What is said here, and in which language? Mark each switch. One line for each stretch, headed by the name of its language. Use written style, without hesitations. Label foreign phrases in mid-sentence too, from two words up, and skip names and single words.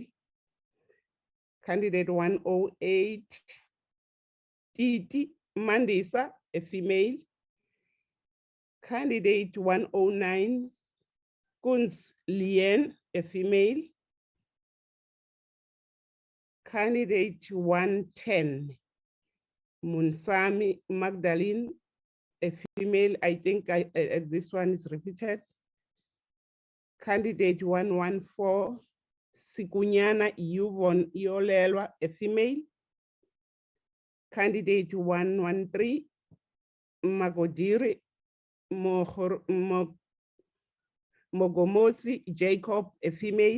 English: Candidate 108, Titi Mandisa, a female. Candidate 109, Kunz Lien, a female. Candidate 110, Munsami Magdalene, a female. I think this one is repeated. Candidate 114, Sikunyana Yuvon Iolelwa, a female. Candidate 113, Magodiri Mogomosi Jacob, a female.